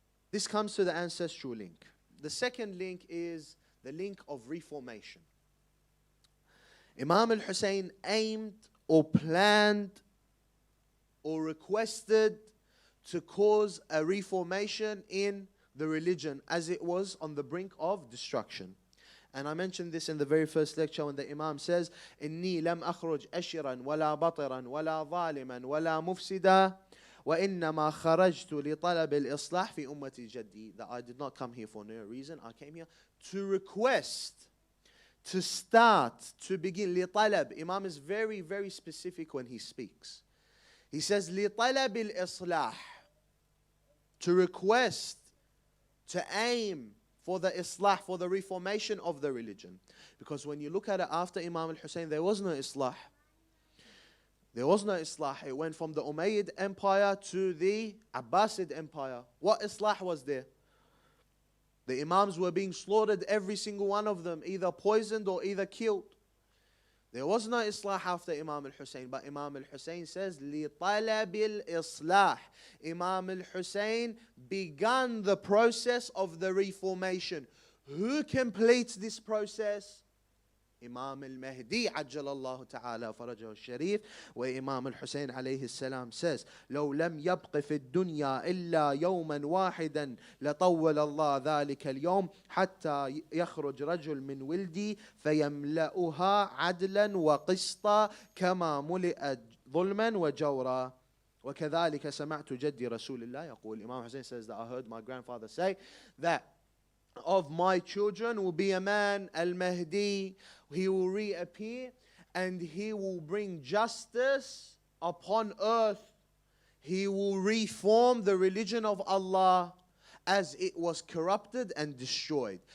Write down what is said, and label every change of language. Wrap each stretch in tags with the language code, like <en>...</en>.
<en>This comes to the ancestral link. The second link is the link of reformation. Imam al-Hussain aimed or planned or requested to cause a reformation in the religion as it was on the brink of destruction. And I mentioned this in the very first lecture when the Imam says,</en> <ar>إِنِّي لَمْ أَخْرُجْ أَشِرًا وَلَا بَطِرًا وَلَا ظَالِمًا وَلَا مُفْسِدًا وَإِنَّمَا خَرَجْتُ لِطَلَبِ الْإِصْلَاحِ فِي أُمَّتِ جَدِّي.</ar> <en>That I did not come here for no reason. I came here to request, to start, to begin.</en> <ar>لِطَلَب.</ar> <en>Imam is very, very specific when he speaks. He says,</en> <ar>لِطَلَبِ الْإِصْلَاح.</ar> <en>To request, to aim for the islah, for the reformation of the religion. Because when you look at it after Imam al-Hussain, there was no islah. There was no islah. It went from the Umayyad Empire to the Abbasid Empire. What islah was there? The Imams were being slaughtered, every single one of them, either poisoned or either killed. There was no Islah after Imam al-Hussein, but Imam al-Hussein says,</en> <ar>لِطَلَبِ الْإِصْلَاحِ.</ar> <en>Imam al-Hussein began the process of the reformation. Who completes this process?</en> <ar>Imam al-Mahdi عجل ta'ala فرجه الشريف,</ar> <en>where Imam al-Hussein alayhi salam says,</en> <ar>لو لم يبق في الدنيا إلا يوما واحدا لطول الله ذلك اليوم حتى يخرج رجل من ولدي فيملأها عدلا وقسطا كما ملئت ظلما وجورا. وكذلك سمعت جدي رسول الله يقول.</ar> <en>Imam Hussein says that I heard my grandfather say that of my children will be a man, Al-Mahdi. He will reappear and he will bring justice upon earth. He will reform the religion of Allah as it was corrupted and destroyed.</en>